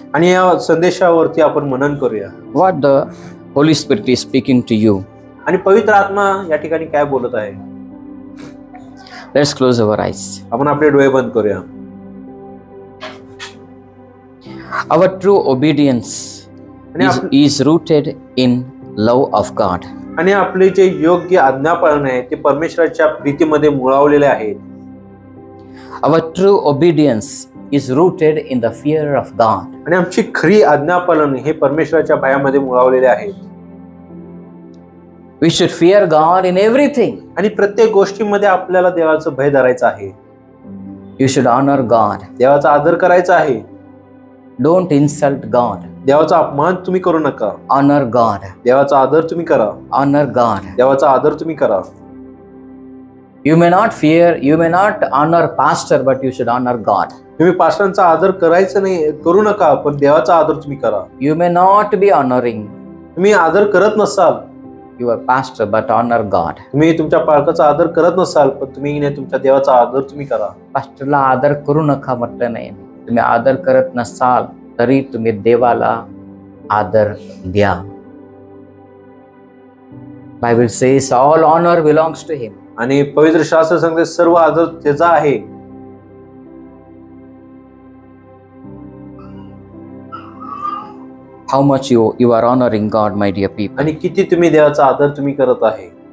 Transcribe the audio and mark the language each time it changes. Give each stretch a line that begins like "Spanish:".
Marathi: आणि या संदेशावरती आपण मनन करूया।
English: What the Holy Spirit is speaking to you.
Marathi: आणि पवित्र आत्मा या ठिकाणी काय बोलत आहे।
English: Let's close our eyes.
Marathi: आपण आपले डोळे बंद करूया।
English: Our true obedience
Marathi: आणि
English: is rooted in love of God.
Marathi: आणि आपले जे योग्य आज्ञापालन आहे ते परमेश्वराच्या प्रीतीमध्ये मुळावलेले आहेत।
English: Our true obedience is rooted in the fear of God.
Marathi: आणि आमची खरी आज्ञापालन हे परमेश्वराच्या भयामध्ये मुळावलेले आहेत।
English: We should fear God in everything.
Marathi: आणि प्रत्येक गोष्टीमध्ये आपल्याला देवाचं भय धरायचं आहे।
English: You should honor God.
Marathi: देवाचा आदर करायचा आहे।
English: Don't insult God.
Marathi: देवाचा अपमान तुम्ही करू नका।
English: Honor God.
Marathi: देवाचा आदर तुम्ही करा।
English: Honor God.
Marathi: देवाचा आदर तुम्ही करा।
English: You may not honor pastor, but you should honor God.
Marathi: तुम्ही पास्टरांचा आदर करायचं नाही, करू नका, पण देवाचा आदर तुम्ही करा।
English: You may not be honoring
Marathi: तुम्ही आदर करत नसाल
English: your pastor, but honor God.
Marathi: तुम्ही तुमच्या पालकाचा आदर करत नसाल पण तुम्ही तुमच्या देवाचा आदर तुम्ही करा। पास्टरला आदर करू नका म्हटलं नाही। तुम्ही आदर करत नसाल तरी तुम्ही देवाला आदर द्या।
English: Bible says all honor belongs to him.
Marathi: आणि पवित्र शास्त्र सांगते सर्व आदर त्याचा आहे।
English: How much you are honoring God, my dear people.
Marathi: आणि किती तुम्ही देवाचा आदर तुम्ही करत आहे।